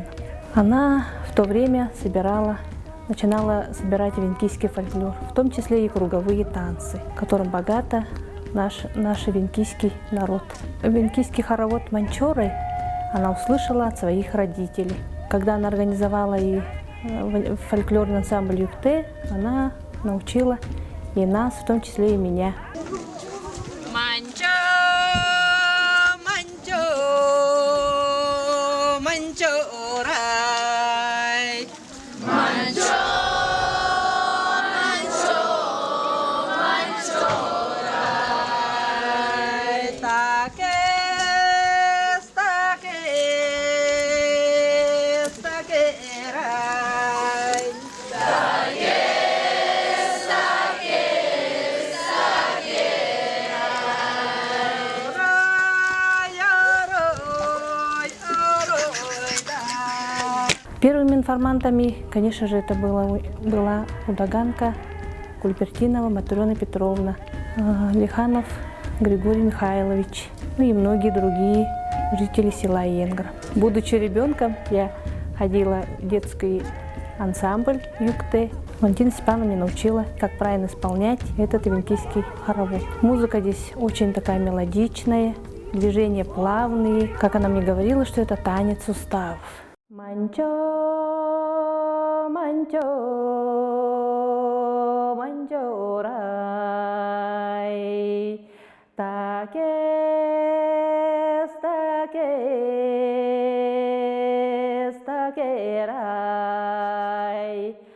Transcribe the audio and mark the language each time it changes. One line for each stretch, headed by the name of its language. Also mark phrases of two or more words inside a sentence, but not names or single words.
Russian: Она в то время начинала собирать эвенкийский фольклор, в том числе и круговые танцы, которым богата наш эвенкийский народ. Эвенкийский хоровод «Манчоры» она услышала от своих родителей. Когда она организовала и фольклорный ансамбль «Юкте», она научила и нас, в том числе и меня.
Evenki: Манчо, манчо, манчорай. Манчо, манчо, манчорай. Такес, такес, такерай. Такес, такес,
Russian: Первыми информантами, конечно же, это была Удаганка Кульпертинова Матрена Петровна, Лиханов Григорий Михайлович, ну и многие другие жители села Енгра. Будучи ребенком, я ходила в детский ансамбль «Юкте». Валентина Степановна меня научила, как правильно исполнять этот эвенкийский хоровод. Музыка здесь очень такая мелодичная, движения плавные. Как она мне говорила, что это танец суставов.
Evenki: Манчо, манчо, манчорай, такес, такес, такерай,